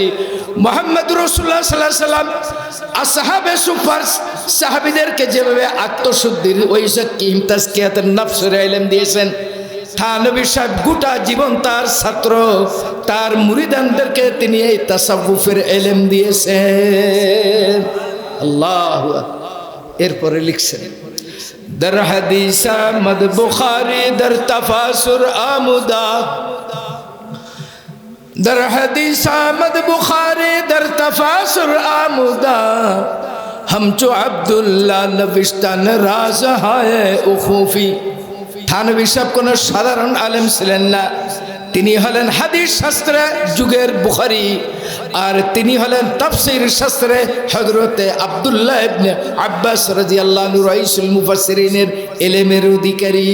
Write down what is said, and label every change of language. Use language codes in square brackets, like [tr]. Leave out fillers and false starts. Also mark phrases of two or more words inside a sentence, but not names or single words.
[bn] মুহাম্মদ রাসূলুল্লাহ [ar] صلى الله عليه سلم [bn] আসহাবে সুফার সাহাবীদেরকে যেভাবে আত্মশুদ্ধির ওই জাকিম তাজকিয়াতুন নফসের ইলম দিয়েছেন, থানভী সাহেব গোটা জীবন তার ছাত্র, তার মুরিদানদেরকে তিনি এই তাসাউফের ইলম দিয়েছেন। [ar] الله أكبر. [bn] এরপরে লিখছেন, [fa] در حدیث احمد بخاری در تفاسر آمودا، در حدیث احمد بخاری در تفاسر آمودا، ہم چو عبداللہ نوشتن راز ہے اخوفی। [bn] থানভী সাহেব কোনো সাধারণ আলেম ছিলেন না, তিনি হলেন হাদিস শাস্ত্রে যুগের বুখারী, আর তিনি হলেন তাফসীর শাস্ত্রে হযরতে আব্দুল্লাহ ইবনে আব্বাস [ar] رضي الله عنه [bn] রাইসুল মুফাসসিরিনের ইলমের অধিকারী।